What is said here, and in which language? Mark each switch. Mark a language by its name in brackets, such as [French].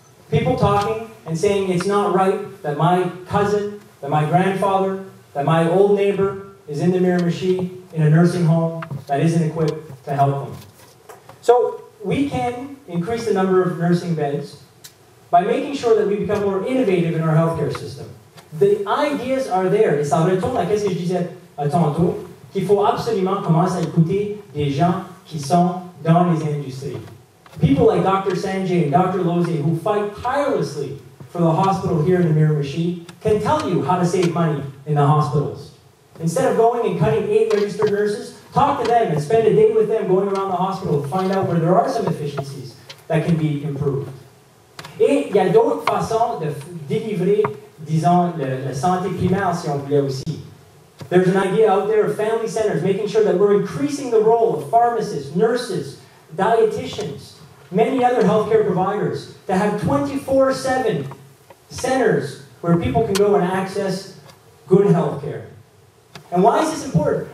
[English] People talking and saying it's not right that my cousin, that my grandfather, that my old neighbor is in the Miramichi in a nursing home that isn't equipped to help them. So we can increase the number of nursing beds by making sure that we become more innovative in our healthcare system. The ideas are there, [French] et ça retourne à ce que je disais tantôt, qu'il faut absolument commencer à écouter des gens qui sont dans les industries. [English] People like Dr. Sanjay and Dr. Lozier, who fight tirelessly for the hospital here in the Miramichi, can tell you how to save money in the hospitals. Instead of going and cutting 8 registered nurses, talk to them and spend a day with them going around the hospital to find out where there are some efficiencies that can be improved. [French] Et il y a d'autres façons de délivrer, disons, la santé primaire, si on voulait aussi. [English] There's an idea out there of family centers, making sure that we're increasing the role of pharmacists, nurses, dietitians, many other healthcare providers, to have 24/7 centers where people can go and access good healthcare. And why is this important?